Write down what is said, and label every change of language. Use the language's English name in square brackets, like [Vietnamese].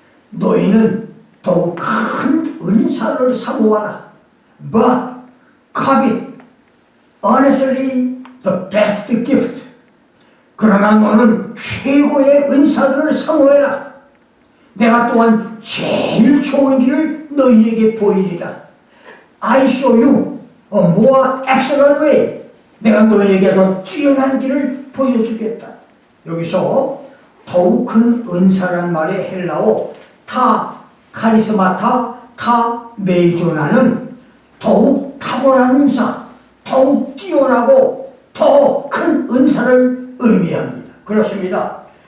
[Korean] 너희는 더욱 큰 은사를 사모하라. [English] But covet honestly the best gift. [Korean] 그러나 너는 최고의 은사들을 사모해라. 내가 또한 제일 좋은 길을 너희에게 보이리라. [English] I show you a more excellent way. [Korean] 내가 너희에게 더 뛰어난 길을 보여주겠다. 여기서 더욱 큰 은사란 말의 헬라어 타 카리스마타 타 메이조나는 더욱 탁월한 은사, 더욱 뛰어나고 더 큰 은사를 의미합니다. 그렇습니다.